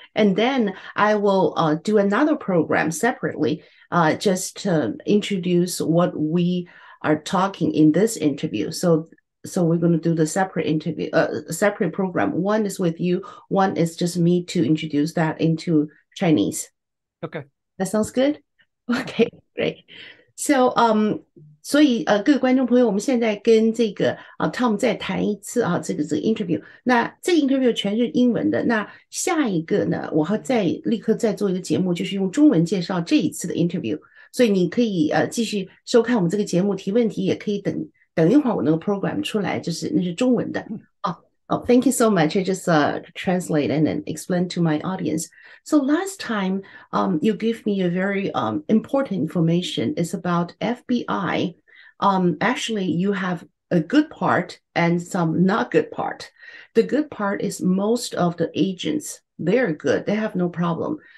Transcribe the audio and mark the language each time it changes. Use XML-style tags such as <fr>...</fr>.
<en>And then I will do another program separately, just to introduce what we are talking in this interview. So we're going to do the separate interview, separate program. One is with you. One is just me to introduce that into Chinese. Okay. That sounds good? Yeah. Okay, great.</en> <zh>So, 所以各位观众朋友，我们现在跟这个Tom 再谈一次这个 interview。那这个 interview 全是英文的。那下一个呢，我会立刻再做一个节目，就是用中文介绍这一次的 interview。所以你可以继续收看我们这个节目，提问题也可以等一会儿我那个 program 出来，那是中文的。</zh> <en>Oh, thank you so much. I just translate and then explain to my audience. So last time, you give me a very important information. It's about FBI. Actually, you have a good part and some not good part. The good part is most of the agents, they're good. They have no problem.</en>